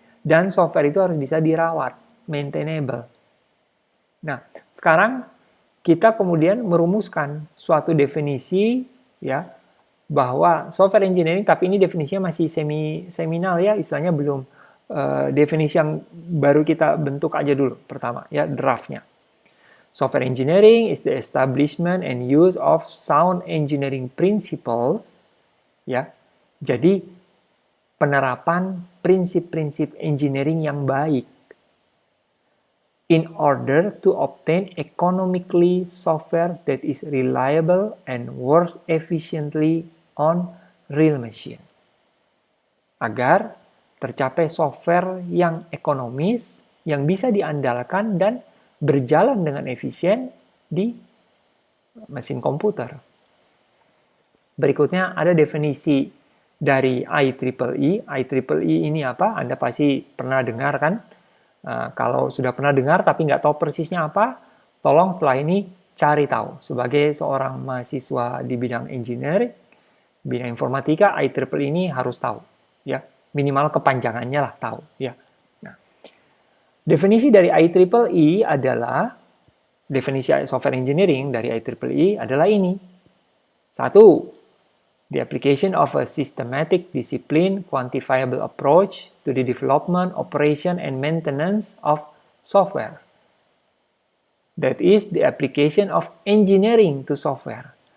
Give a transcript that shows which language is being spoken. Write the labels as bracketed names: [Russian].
[Indonesian] Dan software itu harus bisa dirawat, maintainable. Nah, sekarang kita kemudian merumuskan suatu definisi ya bahwa software engineering, tapi ini definisinya masih seminal ya, istilahnya belum definisi yang baru kita bentuk aja dulu pertama ya, draftnya. [English] Software engineering is the establishment and use of sound engineering principles ya. [Indonesian] Jadi penerapan prinsip-prinsip engineering yang baik [English] in order to obtain economically software that is reliable and works efficiently on real machine. [Indonesian] Agar tercapai software yang ekonomis, yang bisa diandalkan dan berjalan dengan efisien di mesin komputer. Berikutnya ada definisi dari IEEE. IEEE ini apa? Anda pasti pernah dengar kan? Kalau sudah pernah dengar tapi nggak tahu persisnya apa, tolong setelah ini cari tahu. Sebagai seorang mahasiswa di bidang engineering, bidang informatika, IEEE ini harus tahu. Ya, minimal kepanjangannya lah tahu. Ya. Nah, definisi dari IEEE adalah, definisi software engineering dari IEEE adalah ini. 1. [English] The application of a systematic, disciplined, quantifiable approach to the development, operation, and maintenance of software. That is the application of engineering to software.